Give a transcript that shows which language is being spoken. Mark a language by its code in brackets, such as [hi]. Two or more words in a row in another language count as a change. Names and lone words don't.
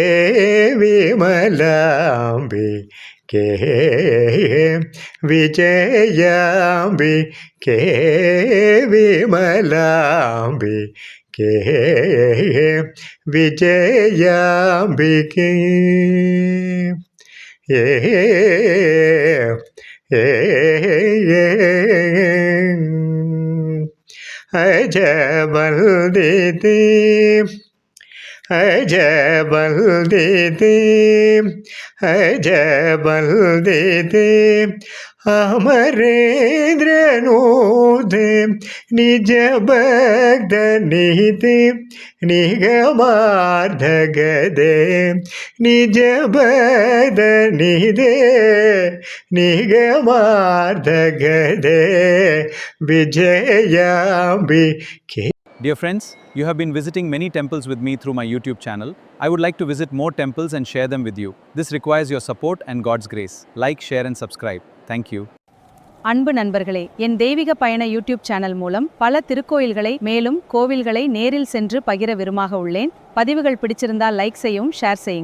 [sa] विमलाम्बिके विजयाम्बिके विमलाम्बिके विजयाम्बिके ए அஜவல்திதி अजबल्दिति अजबल्दिति अमरेन्द्रनूते निजभक्तनिहिते निगमार्धगदे निजभक्तनिहिते निगमार्धगदे विजयाम्बिके. [en] Dear friends, you have been visiting many temples with me through my YouTube channel. I would like to visit more temples and share them with you. This requires your support and God's grace. Like, share and subscribe. Thank you. [ta] அன்பு நண்பர்களே, என் தெய்வீக பயண [en] YouTube channel [ta] மூலம் பல திருக்கோயில்களை மேலும் கோவில்களை நேரில் சென்று பகிர விரும்பாக உள்ளேன். பதிவுகள் பிடிச்சிருந்தால் லைக் செய்யவும், ஷேர் செய்யுங்கள்.